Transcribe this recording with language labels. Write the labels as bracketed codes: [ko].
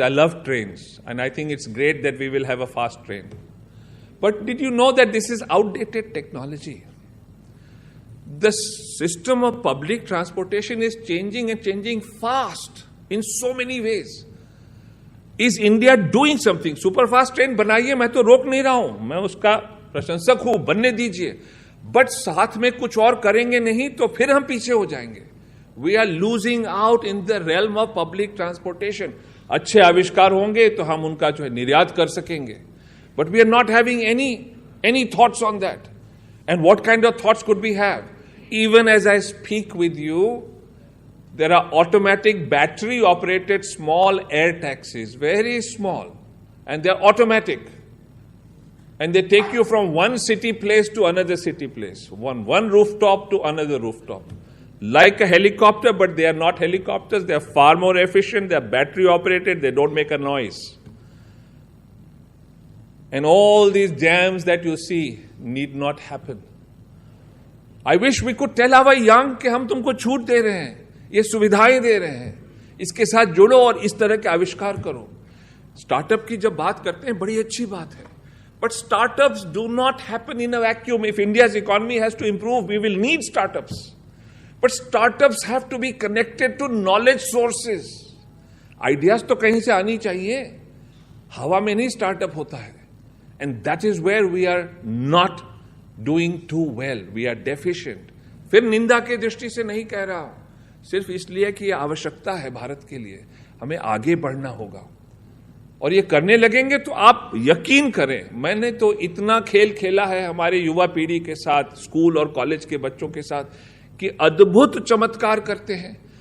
[en] I love trains, and I think it's great that we will have a fast train. But did you know that this is outdated technology? The system of public transportation is changing and changing fast in so many ways. Is India doing something? [hi] Superfast train बनाइए, मैं तो रोक नहीं रहा हूं, मैं उसका प्रशंसक हूं, बनने दीजिए, बट साथ में कुछ और करेंगे नहीं तो फिर हम पीछे हो जाएंगे। [en] We are losing out in the realm of public transportation. [hi] अच्छे आविष्कार होंगे तो हम उनका जो है निर्यात कर सकेंगे, [en] but we are not having any thoughts on that. And what kind of thoughts could we have? Even as I speak with you, there are automatic battery operated small air taxis, very small, and they're automatic, and they take you from one city place to another city place, one rooftop to another rooftop, like a helicopter, but they are not helicopters. They are far more efficient, they are battery operated, they don't make a noise. And all these jams that you see need not happen. I wish we could tell our young [hi] कि हम तुमको छूट दे रहे हैं, ये सुविधाएं दे रहे हैं, इसके साथ जुड़ो और इस तरह के आविष्कार करो। स्टार्टअप की जब बात करते हैं बड़ी अच्छी बात है, [en] but startups do not happen in a vacuum. If India's economy has to improve, we will need startups. But startups have to be connected to knowledge sources. [hi] Ideas तो कहीं से आनी चाहिए, हवा में नहीं स्टार्टअप होता है। [en] And that is where we are not doing too well. We are deficient. [hi] फिर निंदा के दृष्टि से नहीं कह रहा हूं, सिर्फ इसलिए कि यह आवश्यकता है भारत के लिए, हमें आगे बढ़ना होगा। और ये करने लगेंगे तो आप यकीन करें, मैंने तो इतना खेल खेला है हमारे युवा पीढ़ी के साथ, स्कूल और कॉलेज के बच्चों के साथ, कि अद्भुत चमत्कार करते हैं।